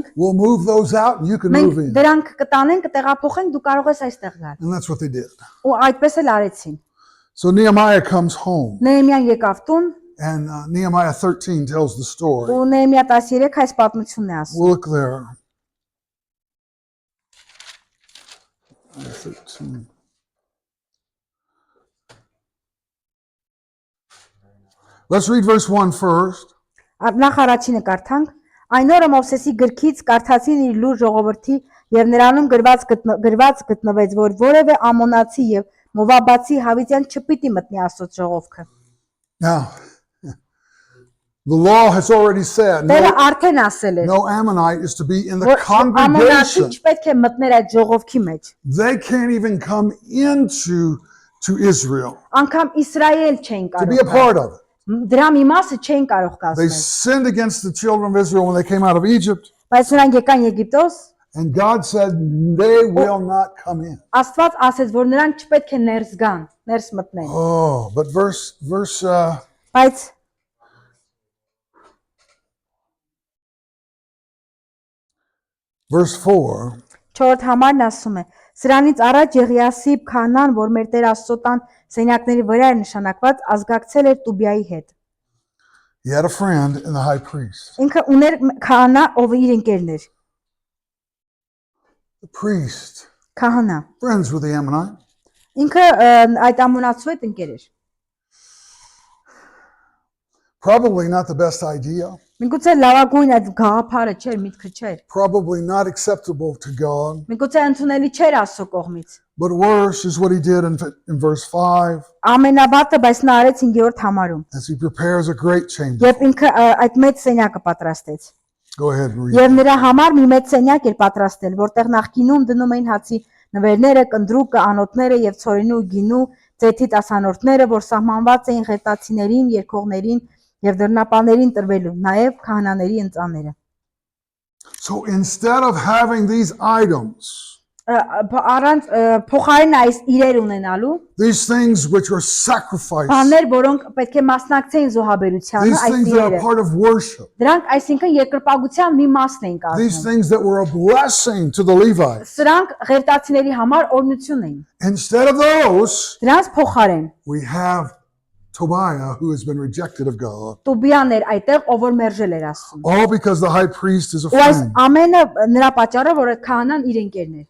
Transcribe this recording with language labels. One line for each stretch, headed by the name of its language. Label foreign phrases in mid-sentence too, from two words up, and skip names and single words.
English: We'll move those out and you can move
Armenian: Մենք
English: in."
Armenian: դրանք կտանենք, կտեղափոխենք, դու կարող ես այստեղ գալ։
English: And that's what they did.
Armenian: Ու այդպես էլ արեցին։
English: So Nehemiah comes home,
Armenian: Նեհեմիան եկավ տուն,
English: and Nehemiah 13 tells the story.
Armenian: ու Նեհեմիա 13 այս պատմությունն է ասում։
English: We'll look there. 13. Let's read verse 1 first.
Armenian: Նախ առաջինը կարդանք. Այն օրը Մովսեսի գրքից կարդացին իր լուր ժողովրդի եւ նրանում գրված գտնվեց, որ որևէ ամոնացի եւ մովաբացի հավիտյան չպիտի մտնի Աստծո ժողովքը։
English: Now, the law has already said
Armenian: Տերը արդեն ասել էր,
English: no Ammonite is to be in the
Armenian: որ ամոնացի
English: congregation.
Armenian: չպետք է մտներ այդ ժողովքի մեջ։
English: They can't even come into Israel
Armenian: Անկամ Իսրայել չեն
English: to be a
Armenian: կարող։
English: part of it.
Armenian: Դրա մի մասը չեն կարող
English: They
Armenian: կազմել։
English: sinned against the children of Israel when they came out of Egypt,
Armenian: Բայց նրանք եկան Եգիպտոս,
English: and God said they will not come in.
Armenian: Աստված ասեց, որ նրանք չպետք է ներս գան, ներս մտնեն։
English: Oh, but verse
Armenian: Բայց
English: verse 4,
Armenian: 4 համարն ասում է. Սրանից առաջ Եղիասիբ քահանան, որ մեր Տեր Աստծո տան սենյակների վրա էր նշանակված, ազգակցել էր Տուբիայի հետ։
English: he had a friend in the high priest.
Armenian: Ինքը ուներ քահանա, ով իր ընկերն էր,
English: The priest,
Armenian: քահանա։
English: friends with the Ammonite.
Armenian: Ինքը այդ ամոնացու հետ ընկեր էր։
English: Probably not the best idea.
Armenian: Միգուցե լավագույն այդ գաղափարը չէր, միտքը չէր։
English: Probably not acceptable to God.
Armenian: Միգուցե ընդունելի չէր Աստծո կողմից։
English: But worse is what he did in verse 5
Armenian: Ամենաբատը, բայց նա արեց 5-րդ համարում,
English: as he prepares a great chamber.
Armenian: երբ ինքը այդ մեծ սենյակը պատրաստեց։
English: Go ahead and read.
Armenian: Եվ նրա համար մի մեծ սենյակ էր պատրաստել, որտեղ նախկինում դնում էին հացի նվերները, կնդրուկը, անոթները եւ ցորենու գինու, ծեթի տասանորդները, որ սահմանված էին ղետացիներին, երկողներին եւ դռնապաներին տրվելու, նաեւ քահանաների ընծաները։
English: So instead of having these items,
Armenian: Առանց փոխարեն այս իրեր ունենալու,
English: these things which are sacrificed,
Armenian: բաներ, որոնք պետք է մասնակցեին զոհաբերությանը,
English: these
Armenian: այս
English: things that are
Armenian: իրերը։
English: part of worship,
Armenian: Դրանք այսինքն երկրպագության մի մասն էին
English: these
Armenian: կազմում։
English: things that were a blessing to the Levites.
Armenian: Սրանք ղևտացիների համար օրհնություն էին։
English: Instead of those,
Armenian: Դրանց փոխարեն
English: we have Tobiah who has been rejected of God.
Armenian: Տուբիան էր այդտեղ, ով որ մերժել էր Աստծուն։
English: All because the high priest is a
Armenian: Ու այս
English: friend.
Armenian: ամենը նրա պատճառով, որ այդ քահանան իր ընկերն էր։